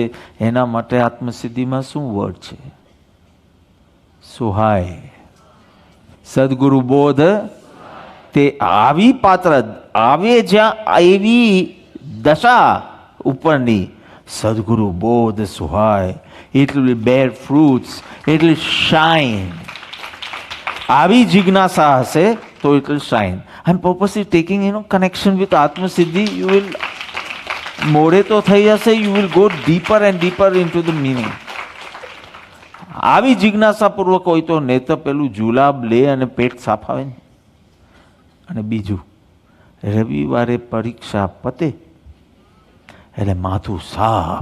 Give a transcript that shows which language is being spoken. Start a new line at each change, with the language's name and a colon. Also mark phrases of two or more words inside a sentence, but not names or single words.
Gujarati: એના માટે આત્મસિદ્ધિમાં શું વર્ડ છે? સુહાય. સદગુરુ બોધ તે આવી પાત્ર આવે જ્યાં એવી દશા ઉપરની સદગુરુ બોધ સુહાય.
English: It will bear fruits, it will shine.
Gujarati: આવી જિજ્ઞાસા હશે તો
English: it will shine. I'm purposely taking connection with Atma Siddhi. You will
Gujarati: મોડે તો થઈ જશે,
English: you will go deeper and deeper into the meaning.
Gujarati: આવી જિજ્ઞાસા પૂર્વક હોય તો ને તો પેલું જુલાબ લે અને પેટ સાફ આવે ને. અને બીજું, રવિવારે પરીક્ષા પતે એટલે માથું સાફ.